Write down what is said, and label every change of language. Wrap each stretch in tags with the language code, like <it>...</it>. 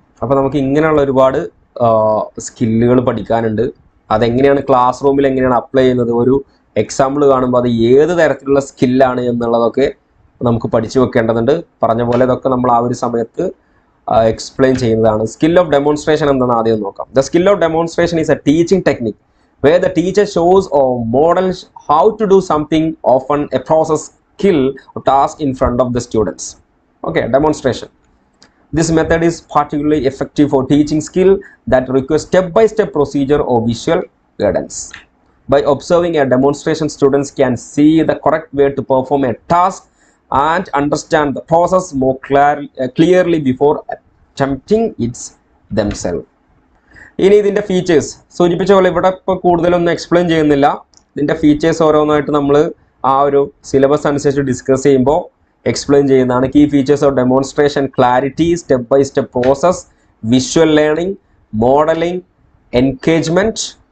<ml>അപ്പോൾ നമുക്ക് ഇങ്ങനെയുള്ള ഒരുപാട് സ്കില്ലുകൾ പഠിക്കാനുണ്ട്. അതെങ്ങനെയാണ് ക്ലാസ് റൂമിൽ എങ്ങനെയാണ് അപ്ലൈ ചെയ്യുന്നത്, ഒരു എക്സാമ്പിൾ കാണുമ്പോൾ അത് ഏത് തരത്തിലുള്ള സ്കില്ലാണ് എന്നുള്ളതൊക്കെ നമുക്ക് പഠിച്ചു വെക്കേണ്ടതുണ്ട്. പറഞ്ഞ പോലെ ഇതൊക്കെ നമ്മൾ ആ ഒരു സമയത്ത് എക്സ്പ്ലെയിൻ ചെയ്യുന്നതാണ്. സ്കിൽ ഓഫ് ഡെമോൺസ്ട്രേഷൻ എന്താണെന്ന് ആദ്യം നോക്കാം.</ml> <en>The skill of demonstration is a teaching technique where the teacher shows or models how to do something, often a process, skill or task in front of the students. Okay, demonstration. This method is particularly effective for teaching skill that requires step-by-step procedure or visual guidance. By observing a demonstration, students can see the correct way to perform a task and understand the process more clearly before attempting it themselves.</en> <ml>ഇനി ഇതിൻ്റെ features സൂചിപ്പിച്ച പോലെ ഇവിടെ ഇപ്പോൾ കൂടുതലൊന്നും explain ചെയ്യുന്നില്ല. ഇതിൻ്റെ features ഓരോന്നായിട്ട് നമ്മൾ ആ ഒരു സിലബസ് അനുസരിച്ച് ഡിസ്കസ് ചെയ്യുമ്പോൾ എക്സ്പ്ലെയിൻ ചെയ്യുന്നതാണ്.</ml> <en>Key features of demonstration: clarity, step by step process, visual learning, modelling, engagement.</en>